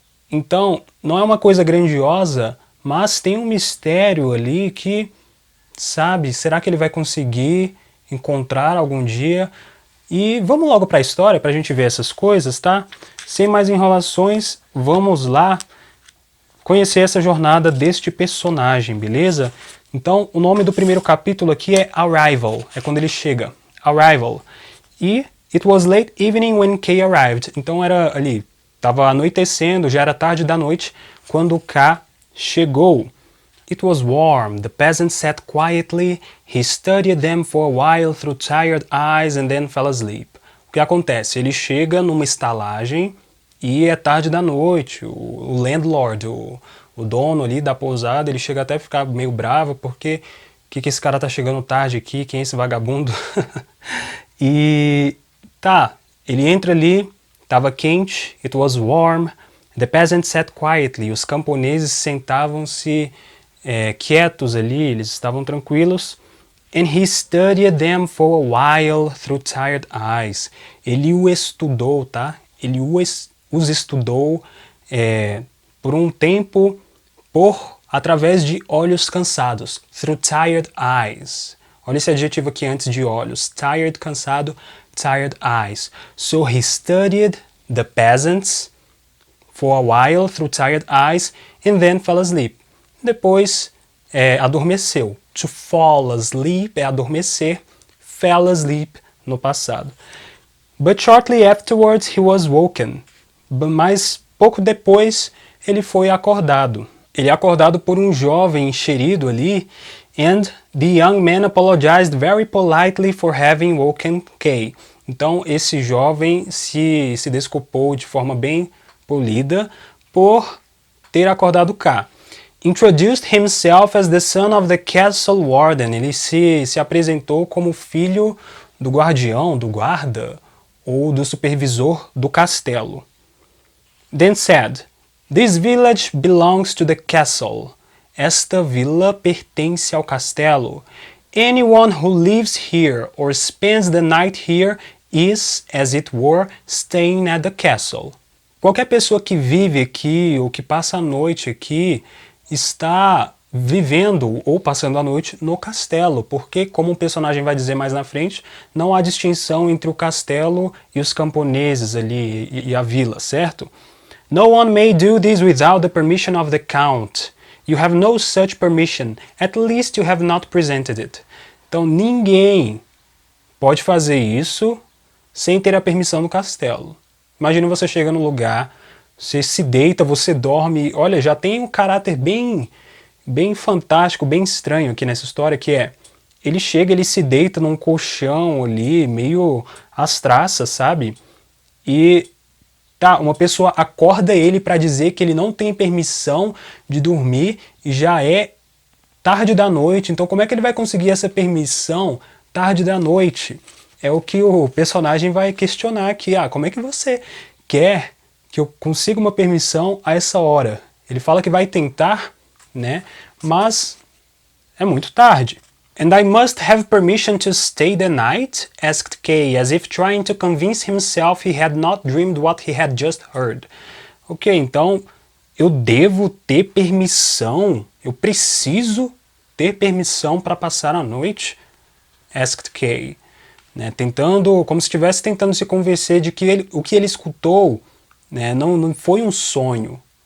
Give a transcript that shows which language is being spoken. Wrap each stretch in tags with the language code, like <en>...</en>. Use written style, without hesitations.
<pt>Então, não é uma coisa grandiosa, mas tem um mistério ali que, sabe, será que ele vai conseguir encontrar algum dia? E vamos logo para a história, para a gente ver essas coisas, tá? Sem mais enrolações, vamos lá conhecer essa jornada deste personagem, beleza? Então, o nome do primeiro capítulo aqui é Arrival, é quando ele chega.</pt> <en>Arrival. E it was late evening when Kay arrived.</en> <pt>Então era ali, estava anoitecendo, já era tarde da noite, quando K chegou.</pt> <en>It was warm. The peasant sat quietly. He studied them for a while through tired eyes and then fell asleep.</en> <pt>O que acontece? Ele chega numa estalagem e é tarde da noite. O landlord, o dono ali da pousada, ele chega até a ficar meio bravo porque que esse cara tá chegando tarde aqui? Quem é esse vagabundo? E tá, ele entra ali, tava quente,</pt> <en>it was warm. The peasant sat quietly.</en> <pt>Os camponeses sentavam-se quietos ali, eles estavam tranquilos.</pt> <en>And he studied them for a while through tired eyes.</en> <pt>Ele o estudou, tá? Ele os estudou por um tempo, através de olhos cansados.</pt> <en>Through tired eyes.</en> <pt>Olha esse adjetivo aqui antes de olhos.</pt> <en>Tired, cansado, tired eyes. So he studied the peasants for a while through tired eyes and then fell asleep.</en> <pt>Depois adormeceu.</pt> <en>To fall asleep</en> <pt>é adormecer.</pt> <en>Fell asleep</en> <pt>no passado.</pt> <en>But shortly afterwards he was woken.</en> <pt>Mas pouco depois ele foi acordado. Ele é acordado por um jovem enxerido ali.</pt> <en>And the young man apologized very politely for having woken Kay.</en> <pt>Então esse jovem se desculpou de forma bem polida por ter acordado K.</pt> <en>Introduced himself as the son of the castle warden.</en> <pt>Ele se apresentou como filho do guardião, do guarda, ou do supervisor do castelo.</pt> <en>Then said, "This village belongs to the castle."</en> <pt>Esta vila pertence ao castelo.</pt> <en>Anyone who lives here or spends the night here is, as it were, staying at the castle.</en> <pt>Qualquer pessoa que vive aqui ou que passa a noite aqui está vivendo ou passando a noite no castelo, porque, como o personagem vai dizer mais na frente, não há distinção entre o castelo e os camponeses ali e a vila, certo?</pt> <en>No one may do this without the permission of the count. You have no such permission, at least you have not presented it.</en> <pt>Então ninguém pode fazer isso sem ter a permissão do castelo. Imagina você chega no lugar, você se deita, você dorme, olha, já tem um caráter bem fantástico, bem estranho aqui nessa história, que é, ele chega, ele se deita num colchão ali, meio às traças, sabe? E tá, uma pessoa acorda ele para dizer que ele não tem permissão de dormir e já é tarde da noite. Então como é que ele vai conseguir essa permissão tarde da noite? É o que o personagem vai questionar aqui. Como é que você quer que eu consiga uma permissão a essa hora? Ele fala que vai tentar, né? Mas é muito tarde.</pt> <en>And I must have permission to stay the night? Asked Kay, as if trying to convince himself he had not dreamed what he had just heard.</en> <pt>Ok, então eu devo ter permissão? Eu preciso ter permissão para passar a noite?</pt> <en>Asked Kay.</en> <pt>Né, como se estivesse tentando se convencer de que o que ele escutou, né, não foi um sonho.</pt>